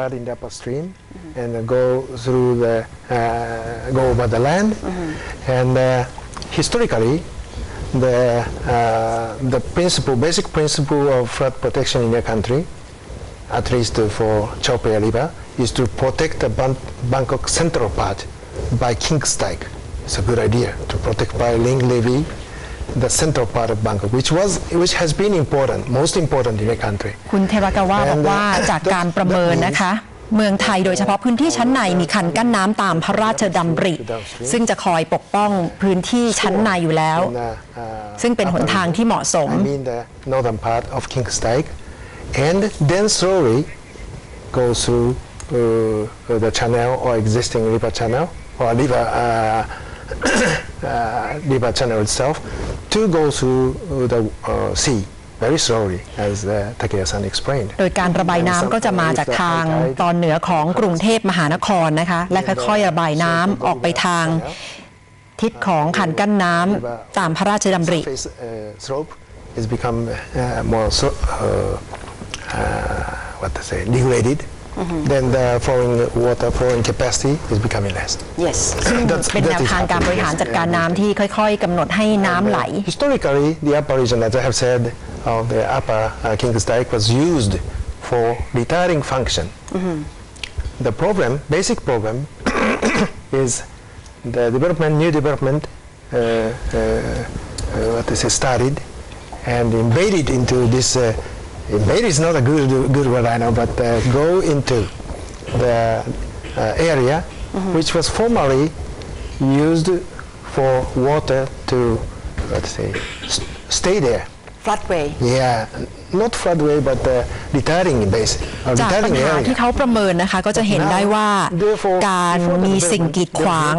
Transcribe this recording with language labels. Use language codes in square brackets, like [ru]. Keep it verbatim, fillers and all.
[en] occurred in the upper stream and go through the uh, go over the land and uh, historically the uh, the principle basic principle of flood protection in the country at least for Chao Phraya River is to protect the Ban- Bangkok central part by king's dike. It's a good idea to protect by ring levy the central part of Bangkok which was which has been important most important in the country. [th] คุณเทรากาวาบอกว่า [en] And, uh, [th] จากการประเมินนะคะ เมืองไทยโดยเฉพาะพื้นที่ชั้นในมีคันกั้นน้ำตามพระราชดำริ ซึ่งจะคอยปกป้องพื้นที่ชั้นในอยู่แล้ว [en] in the, uh, [th] ซึ่งเป็นหนทางที่เหมาะสม [en] I mean the northern part of King's Dyke, and then slowly go through uh, the channel or existing river channel or river uh, uh, river channel itself to go through uh, the uh, sea very slowly, as uh, Takeya-san explained. [th] โดยการระบายน้ำก็จะมาจากทางตอนเหนือของกรุงเทพมหานครนะคะ และค่อยๆ ระบายน้ำออกไปทาง ทิศของคันกั้นน้ำตามพระราชดำริ [en] slope has become more what to say degraded then the flowing water flowing capacity is becoming less yes [th] ซึ่งเป็นแนวทางการบริหารจัดการน้ำที่ค่อยๆกำหนดให้น้ำไหล [en] historically the upper region as I have said of the upper King's Dyke was used for retiring function the problem basic problem is the development, new development, uh, uh, what is started and invaded into this. Uh, invade is not a good good word I know, but uh, go into the uh, area mm-hmm. which was formerly used for water to let's say st- stay there. Floodway. Yeah, not floodway, but uh, retiring base. Uh, [th] จากปัญหาที่เขาประเมินนะคะก็จะเห็นได้ว่าการมีสิ่งกีดขวาง